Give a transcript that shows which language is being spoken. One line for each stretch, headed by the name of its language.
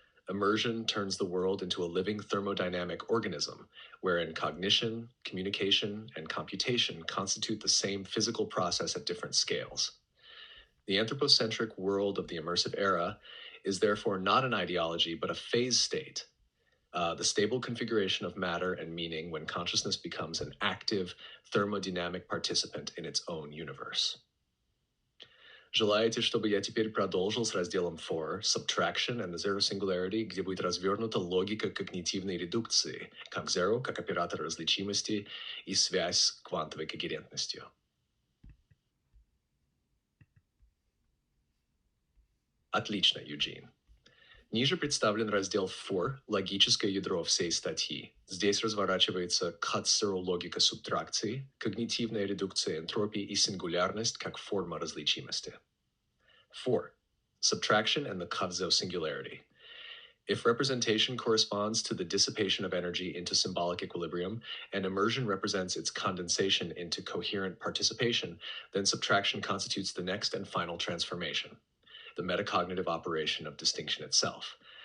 English: Immersion turns the world into a living thermodynamic organism, wherein cognition, communication, and computation constitute the same physical process at different scales. The anthropocentric world of the immersive era is therefore not an ideology, but a phase state, the stable configuration of matter and meaning when consciousness becomes an active, thermodynamic participant in its own universe.
Russian: Желаете, чтобы я теперь продолжил с разделом 4,
English: Subtraction and the Zero Singularity,
Russian: где будет развернута логика когнитивной редукции, как Zero, как оператор различимости и связь с квантовой когерентностью? Отлично, Юджин. Ниже представлен раздел 4 «Логическое ядро всей статьи». Здесь разворачивается логика субтракции, когнитивная редукция энтропии и сингулярность как форма различимости. 4.
English: Subtraction and the Kavzo singularity. If representation corresponds to the dissipation of energy into symbolic equilibrium, and immersion represents its condensation into coherent participation, then subtraction constitutes the next and final transformation, the metacognitive operation of distinction itself.